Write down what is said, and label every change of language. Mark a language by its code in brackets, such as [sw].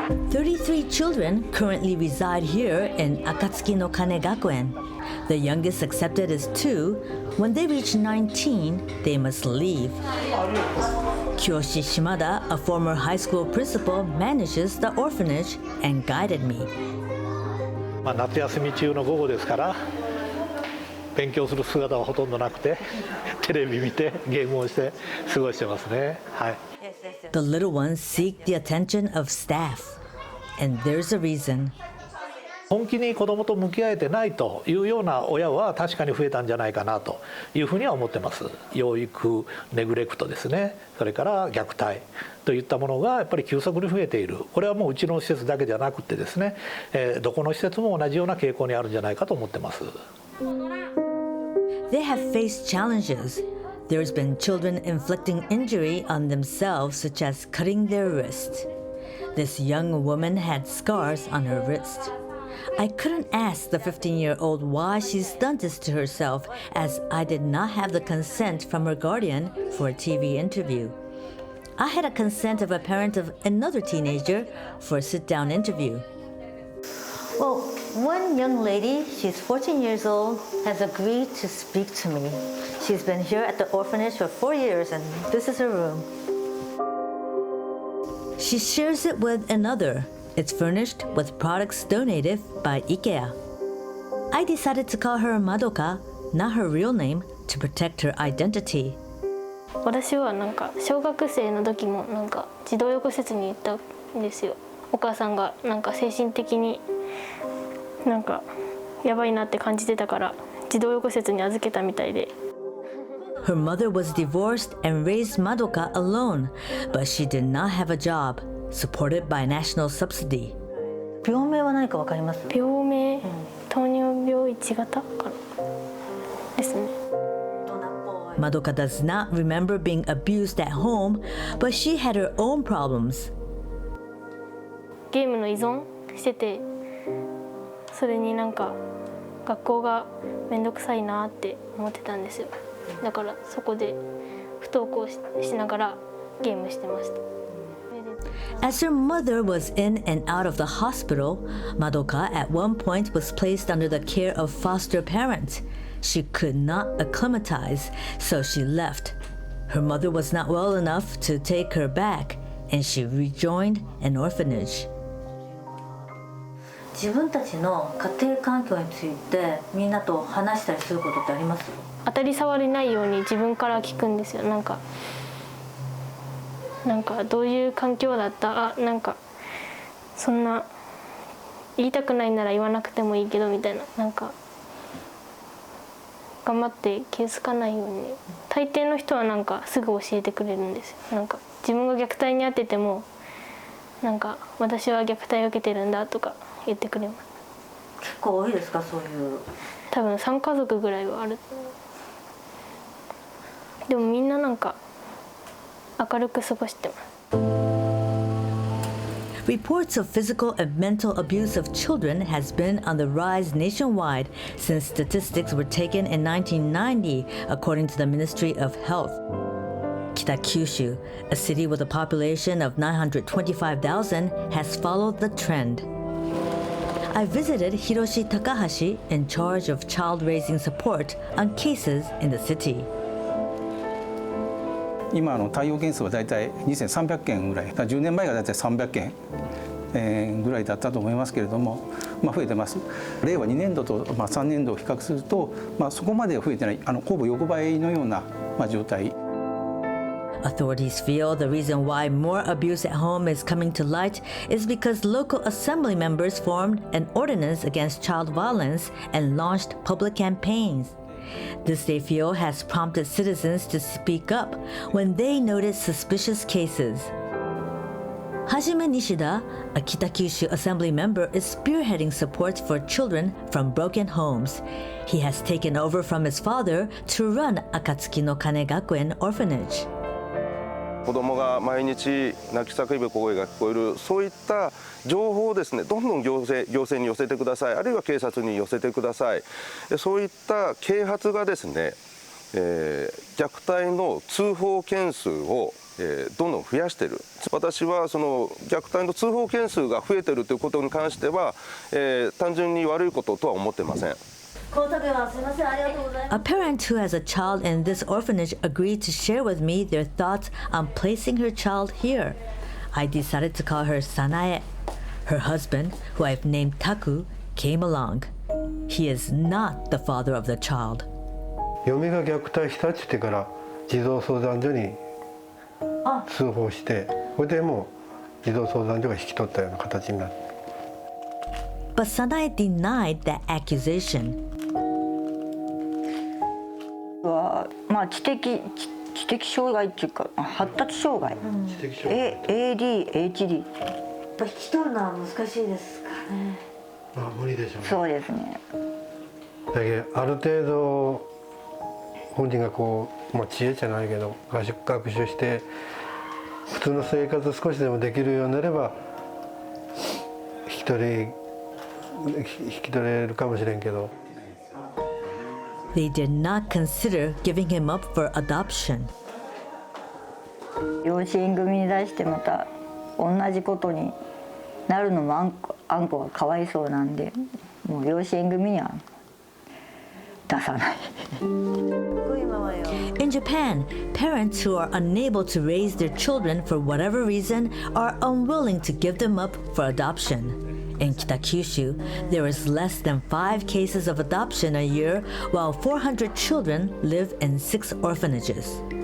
[en] 33 children currently reside here in Akatsuki no Kane Gakuen. The youngest accepted is 2. When they reach 19, they must leave. Kyoshi Shimada, a former high school principal, manages the orphanage and guided me. [ja] 夏休み中の午後ですから勉強する姿はほとんどなくてテレビ見てゲームをして過ごしてますね。はい。 [en] The little ones seek the attention of staff, and there's a reason. [ja] 本気に子どもと向き合えてないというような親は確かに増えたんじゃないかなというふうには思ってます。養育ネグレクトですね、それから虐待といったものがやっぱり急速に増えている。これはもううちの施設だけではなくてですね、どこの施設も同じような傾向にあるんじゃないかと思ってます。 [en] They have faced challenges. There's been children inflicting injury on themselves, such as cutting their wrist. This young woman had scars on her wrist. I couldn't ask the 15-year-old why she's done this to herself, as I did not have the consent from her guardian for a TV interview. I had a consent of a parent of another teenager for a sit-down interview. Well, one young lady, she's 14 years old, has agreed to speak to me. She's been here at the orphanage for 4 years, and this is her room. She shares it with another. It's furnished with products donated by IKEA. I decided to call her Madoka, not her real name, to protect her identity. [ja] 私はなんか小学生の時もなんか児童養護施設に行ったんですよ。お母さんがなんか精神的になんかやばいなって感じてたから児童養護施設に預けたみたいで。 [en] Her mother was divorced and raised Madoka alone, but she did not have a job, supported by national subsidy. [ja] 病名は何かわかります？病名、糖尿病1型かなですね。 [en] Madoka does not remember being abused at home, but she had her own problems. [ja] ゲームの依存してて、それになんか学校がめんどくさいなって思ってたんですよ。だからそこで不登校 しながらゲームしてました。 [en] As her mother was in and out of the hospital, Madoka at one point was placed under the care of foster parents. She could not acclimatize, so she left. Her mother was not well enough to take her back, and she rejoined an orphanage. [ja] 自分たちの家庭環境についてみんなと話したりすることってあります？当たり障りないように自分から聞くんですよ。なんかどういう環境だった？なんかそんな言いたくないなら言わなくてもいいけどみたいな、なんか頑張って気づかないように。大抵の人はなんかすぐ教えてくれるんですよ。なんか自分が虐待に遭っててもなんか私は虐待を受けてるんだとか言ってくれます。結構多いですか、そういう？多分3家族ぐらいはある。でもみんななんか明るく過ごしてます。 [en] Reports of physical and mental abuse of children has been on the rise nationwide since statistics were taken in 1990, according to the Ministry of Health. Kitakyushu, a city with a population of 925,000, has followed the trend. I visited Hiroshi Takahashi, in charge of child raising support, on cases in the city. [ja] 今対応件数はだいたい2300件ぐらい、10年前がだいたい300件ぐらいだったと思いますけれども、増えてます。令和2年度と3年度を比較すると、そこまでは増えてない、ほぼ横ばいのような状態。 [en] Authorities feel the reason why more abuse at home is coming to light is because local assembly members formed an ordinance against child violence and launched public campaigns. This, they feel, has prompted citizens to speak up when they notice suspicious cases. Hajime Nishida, a Kitakyushu Assembly member, is spearheading support for children from broken homes. He has taken over from his father to run Akatsuki no Kane Gakuen Orphanage. [ja] 子どもが毎日泣き叫ぶ声が聞こえる、そういった情報をですね、どんどん行政に寄せてください、あるいは警察に寄せてください。そういった啓発がですね、虐待の通報件数をどんどん増やしている。私はその虐待の通報件数が増えているということに関しては、単純に悪いこととは思っていません。 [en] A parent who has a child in this orphanage agreed to share with me their thoughts on placing her child here. I decided to call her Sanae. Her husband, who I've named Taku, came along. He is not the father of the child. [ja] 嫁が虐待したって言ってから児童相談所に通報して、それでもう児童相談所が引き取ったような形になって。 [en] But Sanae denied that accusation. [ja] まあ知的障害っていうか発達障害、ADHD。引き取るのは難しいですかね。無理でしょうね。そうですね。だけどある程度本人がこう、知恵じゃないけど学習して普通の生活少しでもできるようになれば引き取れるかもしれんけど。 [en] They did not consider giving him up for adoption. [ja] 養子縁組に出してまた同じことになるのもあんこがかわいそうなんで、もう養子縁組には出さない。 [en] In Japan, parents who are unable to raise their children for whatever reason are unwilling to give them up for adoption. In Kitakyushu, there is less than 5 cases of adoption a year, while 400 children live in 6 orphanages.